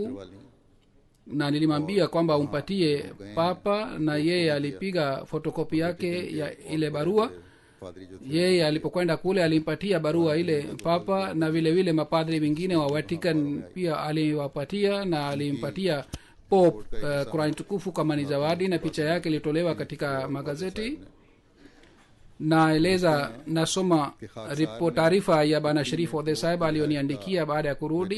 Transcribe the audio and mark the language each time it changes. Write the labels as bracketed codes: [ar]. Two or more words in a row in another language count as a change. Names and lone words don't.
[hi] करवा लें [sw] na nilimwambia kwamba umpatie papa, na yeye alipiga fotokopi yake ya ile barua. [hi] पादरी जो थे [sw] Yeye alipokwenda kule alimpatia barua ile papa, na vile vile mapadri wengine wa Vatican pia aliwapatia, na alimpatia Pope Qur'ani tukufu kama ni zawadi, na picha yake ilitolewa katika magazeti. naeleza nasoma taarifa ya bana sharif odhe sahib alioniandikia baada ya kurudi.